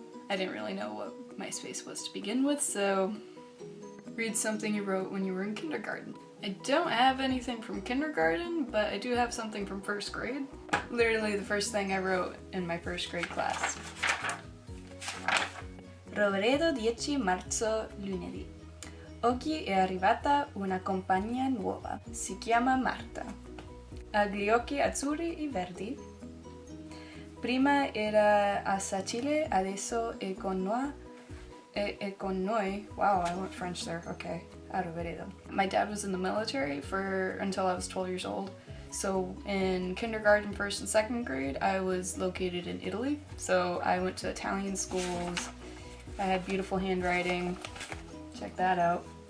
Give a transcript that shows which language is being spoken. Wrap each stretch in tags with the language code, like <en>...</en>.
<en>I didn't really know what MySpace was to begin with, so read something you wrote when you were in kindergarten. I don't have anything from kindergarten, but I do have something from 1st grade. Literally the first thing I wrote in my 1st grade class.</en> <it>Roveredo 10 marzo lunedì. Oggi è arrivata una compagna nuova. Si chiama Marta. Ha gli occhi azzurri e verdi. Prima era a Sacile, adesso è con noi.</it> <en>Wow, I went French there. Okay, arrivederci. My dad was in the military until I was 12 years old. So in kindergarten, 1st and 2nd grade, I was located in Italy. So I went to Italian schools. I had beautiful handwriting. Check that out.</en>